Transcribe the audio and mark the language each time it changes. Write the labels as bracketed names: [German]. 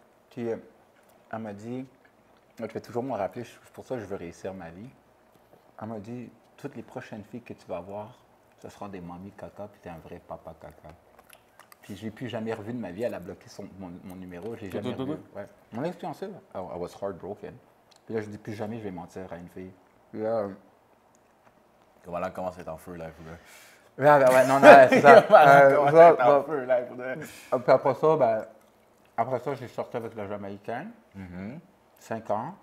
[French] Puis elle m'a dit, moi, je vais toujours me rappeler, c'est pour ça que je veux réussir ma vie. Elle m'a dit, toutes les prochaines filles que tu vas voir, ce seront des mamies caca, puis tu es un vrai papa caca. Puis je l'ai plus jamais revu de ma vie, elle a bloqué mon numéro, je l'ai jamais revu. Ouais. Mon ex-fiancée, [English] I was heartbroken. [French] Puis là, je dis plus jamais je vais mentir à une fille. Puis là, Comment elle commence à être en feu, là, pour ouais, non, c'est ça. Comment elle commence à être en ça, feu, là, pour puis après ça, j'ai sorti avec le Jamaïcain, 5 ans.